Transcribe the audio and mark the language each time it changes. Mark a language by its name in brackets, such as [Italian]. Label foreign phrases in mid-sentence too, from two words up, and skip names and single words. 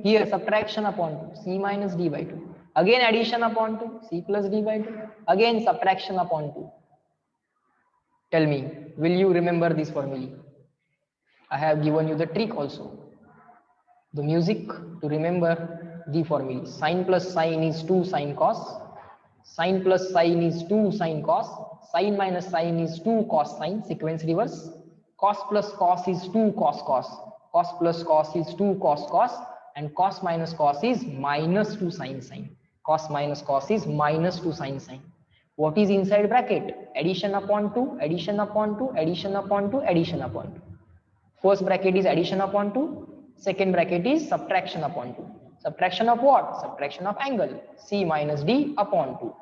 [English] Here subtraction upon 2. C minus D by 2. Again addition upon 2. C plus D by 2. Again subtraction upon 2. Tell me, will you remember this formula? I have given you the trick also. The music to remember the formula. Sine plus sine is 2 sine cos. Sine plus sine is 2 sine cos. Sine minus sine is 2 cos sine. Sequence reverse. Cos plus cos is 2 cos cos. Cos plus cos is 2 cos cos. And cos minus cos is minus 2 sine sine. Cos minus cos is minus 2 sine sine. What is inside bracket? Addition upon 2, addition upon 2, addition upon 2, addition upon 2. First bracket is addition upon 2. Second bracket is subtraction upon 2. Subtraction of what? Subtraction of angle. C minus D upon 2.